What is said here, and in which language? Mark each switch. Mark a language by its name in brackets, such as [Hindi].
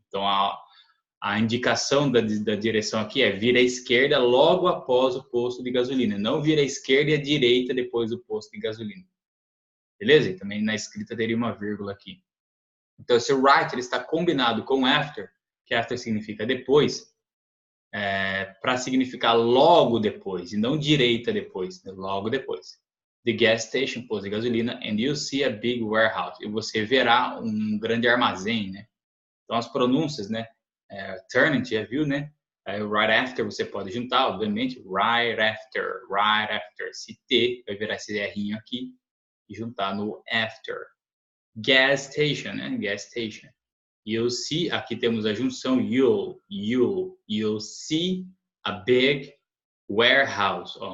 [Portuguese] Então a indicação da direção aqui é vira à esquerda logo após o posto de gasolina, não vira à esquerda e à direita depois do posto de gasolina. Beleza? E também na escrita teria uma vírgula aqui. Então esse right ele está combinado com after, que after significa depois, para significar logo depois e não direita depois, né? Logo depois. [English] The gas station, [Portuguese] posto de gasolina, [English] and you'll see a big warehouse. [Portuguese] E você verá um grande armazém, né? Então as pronúncias, né? Turn, a gente já viu, né? [English] Right after [Portuguese] você pode juntar, obviamente. [English] Right after, right after. [Portuguese] Esse T vai virar esse R'inho aqui e juntar no after. [English] Gas station, né? Gas station. You'll see, [Portuguese] aqui temos a junção [English] you'll see a big warehouse.